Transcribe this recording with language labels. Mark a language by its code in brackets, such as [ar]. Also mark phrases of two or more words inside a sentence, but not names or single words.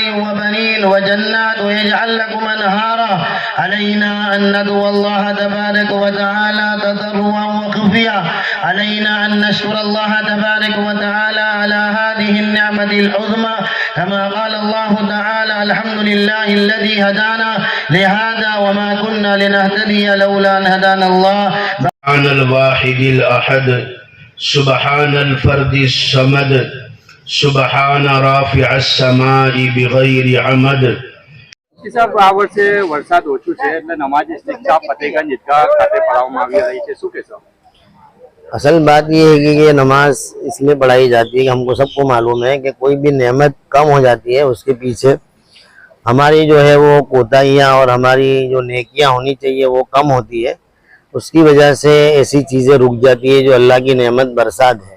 [ar] وبنين وجنات ويجعل لكم أنهارا علينا أن ندعو الله تبارك وتعالى تضرعا وخفيا علينا أن نشكر الله تبارك وتعالى على هذه النعمة العظمى كما قال الله تعالى الحمد لله الذي هدانا لهذا وما كنا لنهتدي لولا أن هدانا الله سبحان الواحد الأحد سبحان الفرد الصمد سبحان رافع السماء بغير عمد। [gu] સાહેબ આ વર્ષે વરસાદ ઓછું છે એટલે નમાઝ ઇસ્તિસ્કા ફતેગંજ ઈદગાહ ખાતે પઢાવવામાં આવી રહી છે, શું કહેશો? [hi] असल बात ये है कि ये नमाज इसलिए पढ़ाई जाती है कि हमको सबको मालूम है कि कोई भी नेमत कम हो जाती है उसके पीछे हमारी जो है वो कोताहियाँ और हमारी जो नेकियां होनी चाहिए वो कम होती है। उसकी वजह से ऐसी चीज़ें रुक जाती है जो अल्लाह की नेमत बरसात है।